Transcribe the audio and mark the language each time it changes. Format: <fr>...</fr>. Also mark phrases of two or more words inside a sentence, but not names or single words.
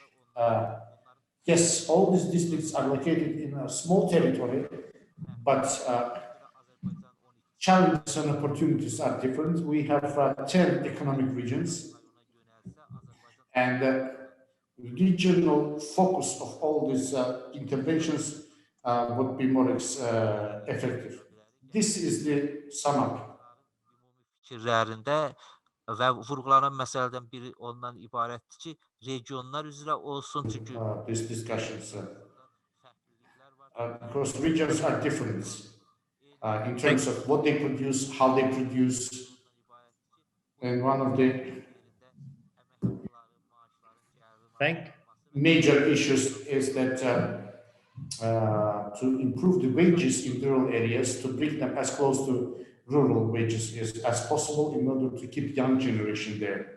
<en>Yes, all these districts are located in a small territory, but challenges and opportunities are different. We have 10 economic regions, and regional focus of all these interventions would be more effective. This is the sum up.</en> <az>Fikirlərində və vurğulanan məsələdən biri ondan ibarətdir ki, regionlar üzrə olsun, çünki</az> <en>these discussions because regions are different in terms of what they produce, how they produce, and one of the major issues is that to improve the wages in rural areas, to bring them as close to rural wages as possible in order to keep young generation there.</en>